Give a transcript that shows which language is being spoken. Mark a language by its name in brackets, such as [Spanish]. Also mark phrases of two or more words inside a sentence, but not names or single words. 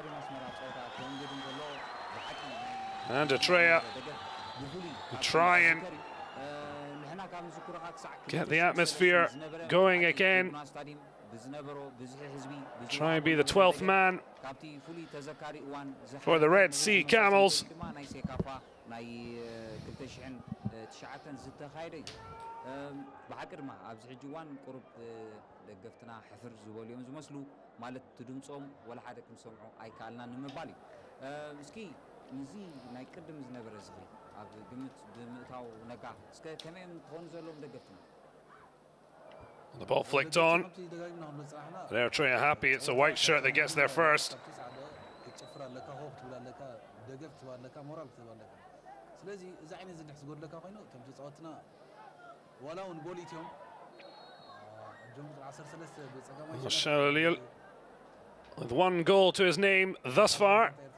[English] And Eritrea try and get the atmosphere going again. Try and be the 12th man for the Red Sea Camels. [Tigrinya] ብሓቂ ድማ ኣብዚ ሕጂ እዋን ቁሩብ ደገፍትና ሕፍር ዝበሉ እዮም ዝመስሉ ማለት ትድምፆም ወላ ሓደ ክንሰምዑ ኣይከኣልናን ንምባል እዩ እስኪ ንዚ ናይ ቅድም ዝነበረ ዝኽሪ ኣብ ግምት ብምእታው ነጋ እስከ ከመይም ክኾኑ ዘለዎም ደገፍትና [English] The ball flicked on. And Eritrea happy it's a white shirt that gets there first. Shalulil with one goal to his name thus far.